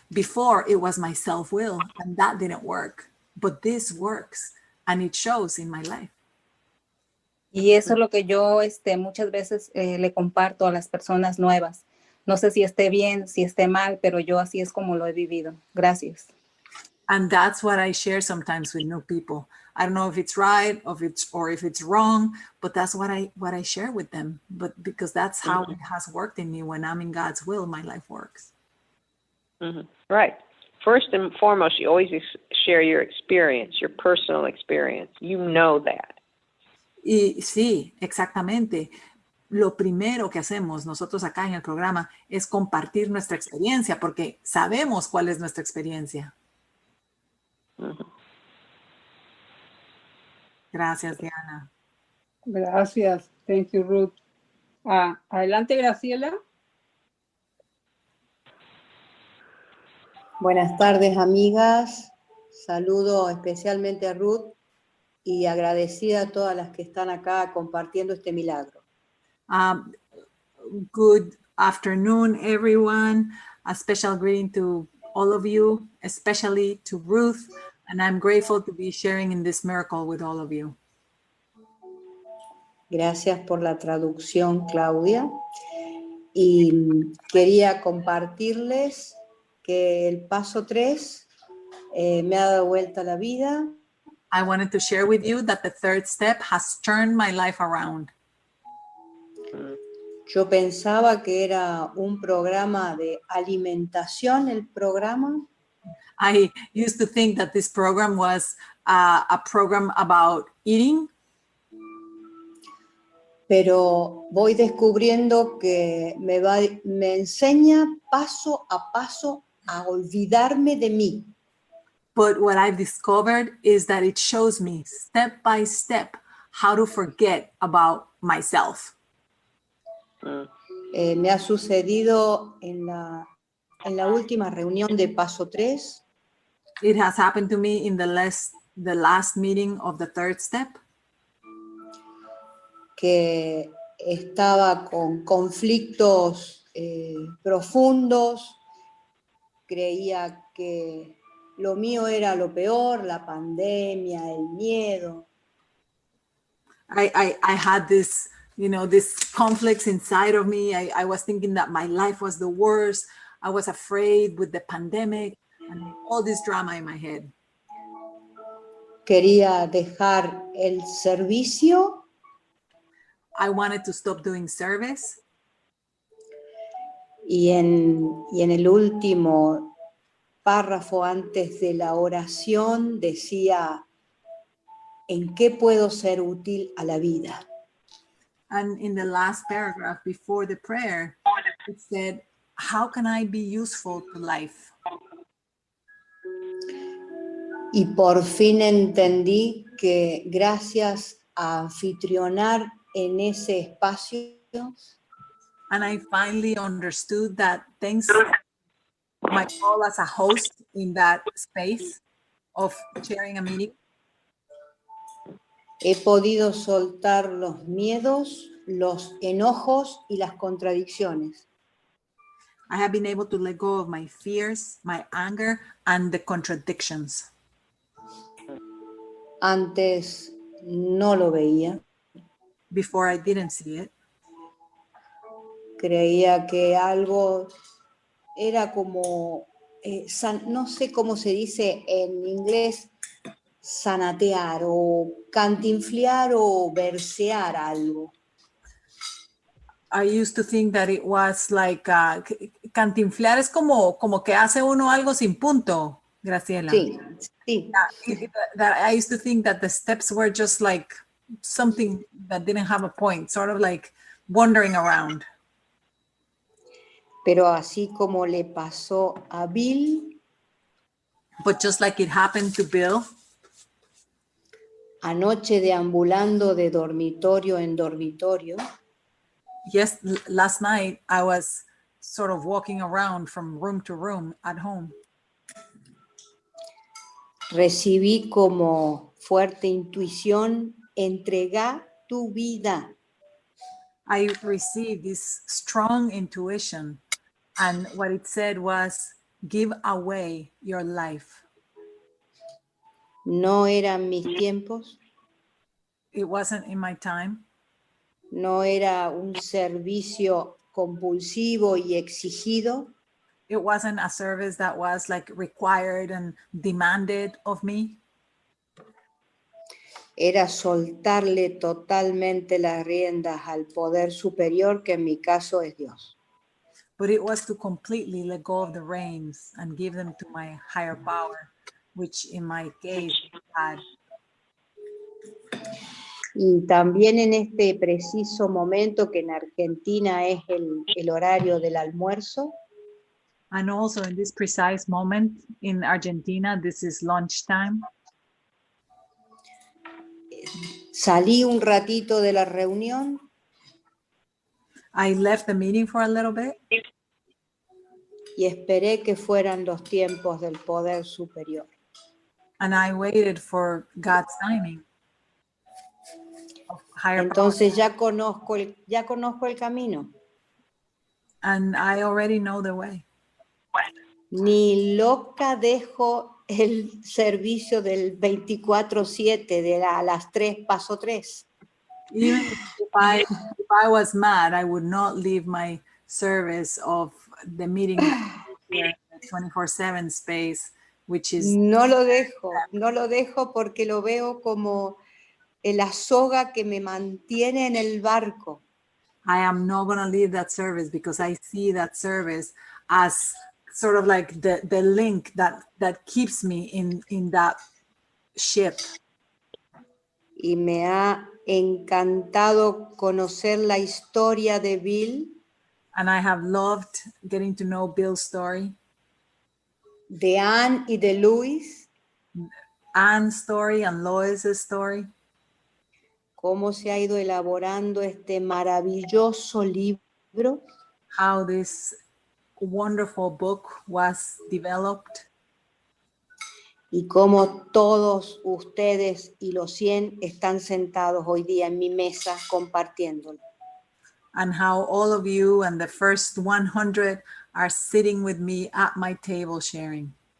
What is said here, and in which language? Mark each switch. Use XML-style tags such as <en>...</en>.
<en>Before it was my self-will, and that didn't work. But this works, and it shows in my life.</en> <es>Y eso es lo que yo muchas veces le comparto a las personas nuevas. No sé si esté bien, si esté mal, pero yo así es como lo he vivido. Gracias.</es> <en>And that's what I share sometimes with new people. I don't know if it's right or if it's wrong, but that's what I share with them. But because that's how it has worked in me. When I'm in God's will, my life works. Right. First and foremost, you always share your experience, your personal experience. You know that.</en> <es>Y sí, exactamente. Lo primero que hacemos nosotros acá en el programa es compartir nuestra experiencia, porque sabemos cuál es nuestra experiencia. Gracias, Diana. Gracias.</es> <en>Thank you,</en> <es>Ruth. Adelante, Graciela. Buenas tardes, amigas. Saludo especialmente a Ruth y agradecida a todas las que están acá compartiendo este milagro.</es> <en>Good afternoon, everyone. A special greeting to all of you, especially to Ruth, and I'm grateful to be sharing in this miracle with all of you.</en> <es>Gracias por la traducción, Claudia. Y quería compartirles que el paso 3 me ha dado vuelta la vida.</es> <en>I wanted to share with you that the third step has turned my life around.</en> <es>Yo pensaba que era un programa de alimentación, el programa.</es> <en>I used to think that this program was a program about eating.</en> <es>Pero voy descubriendo que me enseña paso a paso a olvidarme de mí.</es> <en>But what I've discovered is that it shows me step by step how to forget about myself.</en> <es>Me ha sucedido en la última reunión de Paso 3.</es> <en>It has happened to me in the last meeting of the third step.</en> <es>Que estaba con conflictos profundos, creía que lo mío era lo peor, la pandemia, el miedo.</es> <en>I had this you know, this conflicts inside of me. I was thinking that my life was the worst. I was afraid with the pandemic and all this drama in my head.</en> <es>Quería dejar el servicio</es> <en>I wanted to stop doing service.</en> <es>y en el último párrafo antes de la oración decía, ¿en qué puedo ser útil a la vida?</es> <en>And in the last paragraph before the prayer, it said, how can I be useful to life?</en> <es>Y por fin entendí que gracias a anfitrionar en ese espacio,</es> <en>And I finally understood that thanks to my role as a host in that space of sharing a meeting,</en> <es>he podido soltar los miedos, los enojos y las contradicciones.</es> <en>I have been able to let go of my fears, my anger, and the contradictions.</en> <es>Antes no lo veía.</es> <en>Before I didn't see it.</en> <es>Creía que algo era como, no sé cómo se dice en inglés, sanatear o cantinflear o versear algo.</es> <en>I used to think that it was like,</en> <es>cantinflear es como que hace uno algo sin punto, Graciela. Sí, sí.</es> <en>That I used to think that the steps were just like something that didn't have a point, sort of like wandering around.</en> <es>Pero así como le pasó a Bill,</es> <en>but just like it happened to Bill,</en> <es>anoche deambulando de dormitorio en dormitorio,</es> <en>yes, last night I was sort of walking around from room to room at home.</en> <es>recibí como fuerte intuición, entrega tu vida.</es> <en>I received this strong intuition, and what it said was, give away your life.</en> <es>No eran mis tiempos.</es> <en>It wasn't in my time.</en> <es>No era un servicio compulsivo y exigido.</es> <en>It wasn't a service that was like required and demanded of me.</en> <es>Era soltarle totalmente las riendas al poder superior, que en mi caso es Dios.</es> <en>But it was to completely let go of the reins and give them to my higher power, which in my case is God.</en> <es>Y también en este preciso momento que en Argentina es el horario del almuerzo,</es> <en>And also in this precise moment in Argentina, this is lunchtime.</en> <es>salí un ratito de la reunión</es> <en>I left the meeting for a little bit</en> <es>y esperé que fueran los tiempos del poder superior.</es> <en>and I waited for God's timing of higher</en> <es>Entonces ya conozco el camino.</es> <en>and I already know the way.</en> <es>Ni loca dejo el servicio del 24/7 a las 3, paso 3.</es> <en>Even if I was mad, I would not leave my service of the meeting here, the 24/7 space, which is...</en> <es>No lo dejo porque lo veo como la soga que me mantiene en el barco.</es> <en>I am not going to leave that service because I see that service as sort of like the link that keeps me in that ship.</en> <es>Y me ha encantado conocer la historia de Bill,</es> <en>And I have loved getting to know Bill's story,</en> <es>de Anne y de Luis,</es> <en>Anne's story and Lois's story,</en> <es>cómo se ha ido elaborando este maravilloso libro,</es> <en>how this wonderful book was developed,</en> <es>y cómo todos ustedes y los 100 están sentados hoy día en mi mesa compartiéndolo.</es> <en>and how all of you and the first 100 are sitting with me at my table sharing.</en>